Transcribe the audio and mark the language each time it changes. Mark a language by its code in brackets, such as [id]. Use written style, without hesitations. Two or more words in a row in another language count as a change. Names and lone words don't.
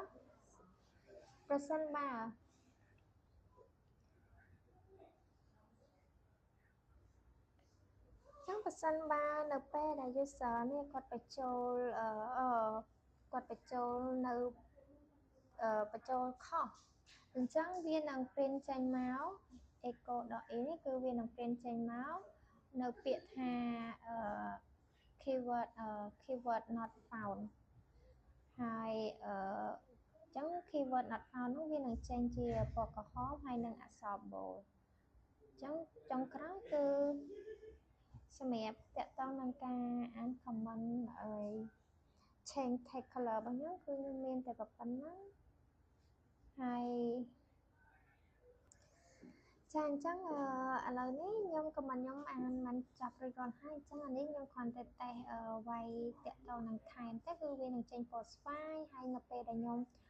[km] នៅពេលដែល user នេះគាត់បញ្ចូលនៅបញ្ចូលខុសអញ្ចឹងវានឹង print ចេញមក echo.e នេះគឺវានឹង print ចេញមកនៅពាក្យថា [en] keyword not found [km] ហើយអញ្ចឹង [en] keyword not found [km] នោះវានឹងចេញជាពណ៌ក្រហមហើយនឹងអក្សរ bold អញ្ចឹងចុងក្រោយគឺសម្រាប់តកតងនឹងការអាន comment ឲ្យ [en] change text color [km] របស់ខ្ញុំគឺខ្ញុំមានតែប៉ុណ្ណឹងហើយ ចាអញ្ចឹងឥឡូវនេះខ្ញុំ comment ខ្ញុំអានមិនចាប់រួចរាល់ហើយអញ្ចឹងអានេះខ្ញុំគ្រាន់តែតេស្តវាយតកតងនឹង time តែគឺវានឹងចេញពណ៌ស្វាយហើយនៅពេលដែលខ្ញុំ